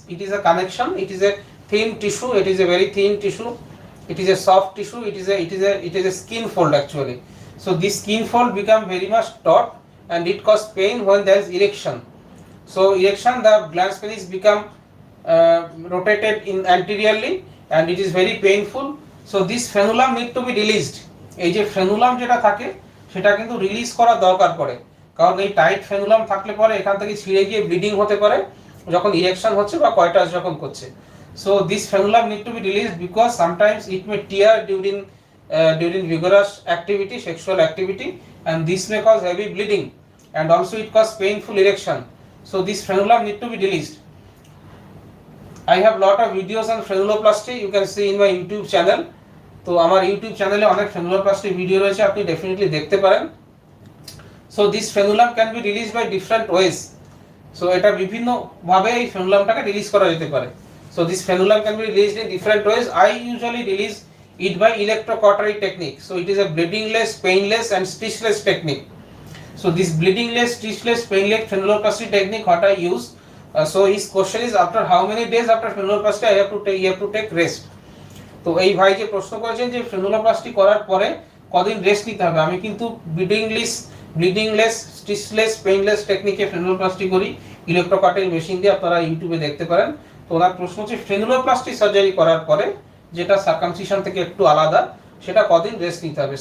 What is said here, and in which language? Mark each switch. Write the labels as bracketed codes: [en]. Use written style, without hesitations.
[en] It is a connection, it is a thin tissue, it is a very thin tissue, it is a soft tissue, it is a skin fold actually. So this skin fold become very much taut and it cause pain when there is erection. So erection, the glans penis become rotated in anteriorly and it is very painful. So this frenulum need to be released. [bn] এই যে frenulum যেটা থাকে সেটা কিন্তু release করা দরকার পড়ে, কারণ এই টাইট ফ্রেনুলাম থাকলে পরে এখান থেকে ছিঁড়ে গিয়ে ব্লিডিং হতে পারে যখন ইরেকশন হচ্ছে বা কয়টাস যখন করছে। [en] So this frenulum need to be released because sometimes it may tear during vigorous activity, sexual activity, and this may cause heavy bleeding and also it cause painful erection. So this frenulum need to be released. I have lot of videos on frenuloplasty, you can see in my YouTube channel. [bn] তো আমার YouTube চ্যানেলে অনেক ফ্রেনুলোপ্লাস্টি video রয়েছে, আপনি definitely দেখতে পারেন। [en] So this frenulum can be release by different ways. [bn] So এটা বিভিন্ন ভাবে এই ফ্রেনুলামটাকে রিলিজ করা যেতে পারে। [en] So this frenulum can be released in different ways. I usually release it by electrocautery technique. So it is a bleedingless, painless and stitchless technique. So this bleedingless, stitchless, painless frenuloplasty technique what I use. So his question is after how many days after frenuloplasty I have to take rest. [bn] তো এই ভাই যে প্রশ্ন করেছেন যে ফ্রেনুলোপ্লাস্টি করার পরে কদিন রেস্ট নিতে হবে, আমি কিন্তু ব্লিডিংলেস, স্টিচলেস, পেইনলেস টেকনিকে ফ্রেনুলোপ্লাস্টি করি ইলেকট্রোকাউটারি মেশিন দিয়ে, আপনারা ইউটিউবে দেখতে পারেন। তো ওনার প্রশ্ন হচ্ছে ফ্রেনুলোপ্লাস্টি সার্জারি করার পরে যেটা সার্কামসিশন থেকে একটু আলাদা, সেটা কদিন রেস্ট নিতে হবে।